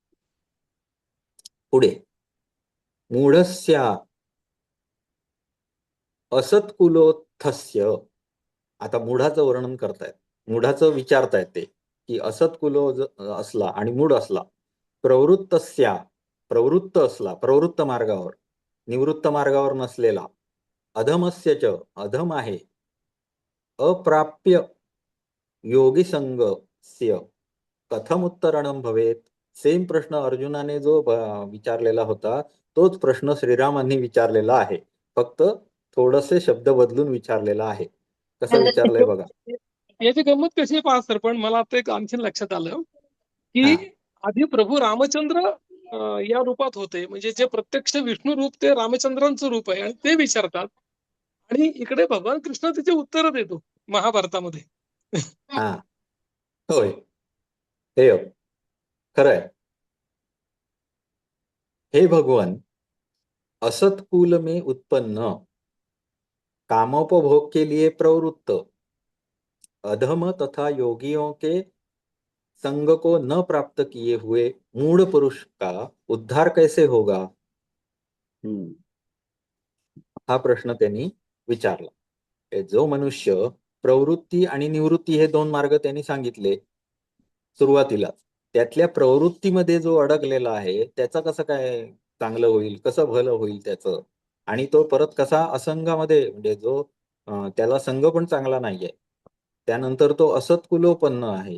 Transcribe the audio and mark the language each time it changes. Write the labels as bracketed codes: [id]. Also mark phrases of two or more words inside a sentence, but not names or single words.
[sa] पुढे मूढस्या असत्कुलोत्थस्य. [mr] आता मूढाचं वर्णन करतायत, मूढाचं विचारतायत ते की असत्कुलो असला आणि मूढ असला, प्रवृत्त असला, प्रवृत्त मार्गावर, निवृत्त मार्गावर नसलेला, [sa] अधमस्य च अधम आहे, अप्राप्य योगी संगस्य कथम उत्तरणं भवेत. [mr] सेम प्रश्न अर्जुनाने जो विचारलेला होता तोच प्रश्न श्रीरामांनी विचारलेला आहे, फक्त थोडेसे शब्द बदलून विचारलेला आहे. कसं विचारलंय बघा. याची गंमत कशी आहे पहा सर, पण मला आता एक आणखीन लक्षात आलं की हा. आधी प्रभू रामचंद्र या रूपात होते, म्हणजे जे प्रत्यक्ष विष्णू रूप ते रामचंद्रांचं रूप आहे आणि ते विचारतात, आणि इकडे भगवान कृष्ण त्याचे उत्तर देतो महाभारतामध्ये. हा होय, हे खरं आहे. [hi] हे भगवान असतकुल में उत्पन्न, कामोपभोग के लिए प्रवृत्त, अधम तथा योगियों के संग को न प्राप्त किए हुए मूढ़ पुरुष का उद्धार कैसे होगा. [mr] हा प्रश्न त्यांनी विचारला. जो मनुष्य प्रवृत्ती आणि निवृत्ती हे दोन मार्ग त्यांनी सांगितले सुरुवातीला, त्यातल्या प्रवृत्तीमध्ये जो अडकलेला आहे त्याचं कसं काय चांगलं होईल, कसं भलं होईल त्याचं, आणि तो परत कसा असंगामध्ये, म्हणजे जो त्याला संघ पण चांगला नाहीये, त्यानंतर तो असत्कुलोपन्न आहे.